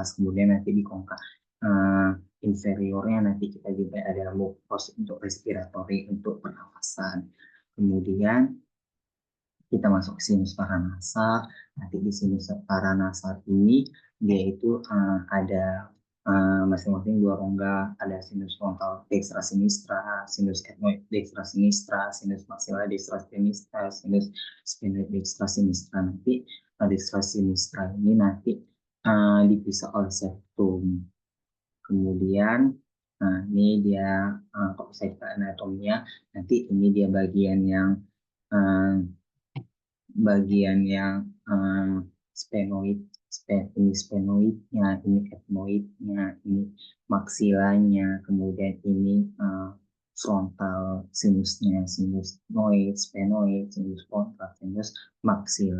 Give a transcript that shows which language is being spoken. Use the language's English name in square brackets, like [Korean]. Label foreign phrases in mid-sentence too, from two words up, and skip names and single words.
[Indonesian] Kemudian nanti di congca inferiornya nanti kita juga ada mukos untuk respiratori, untuk pernafasan. Kemudian kita masuk ke sinus paranasal. Nanti di sinus paranasal ini dia itu ada masing-masing dua rongga, ada sinus frontal [Latin] dextra sinistra, [Indonesian] sinus ethmoid [Latin] dextra sinistra, [Indonesian] sinus maxilla [Latin] dextra sinistra, [Indonesian] sinus sphenoid [Latin] dextra sinistra. [Indonesian] Nanti [Latin] dextra sinistra [Indonesian] ini nanti dipisah oleh septum. Kemudian, nah ini dia kalau saya anatominya, nanti ini dia bagian yang sphenoid, ini sphenoidnya, ini ethmoidnya, ini maksilanya, kemudian ini frontal sinusnya, sinus noid, sphenoid, sinus frontal, sinus maksila.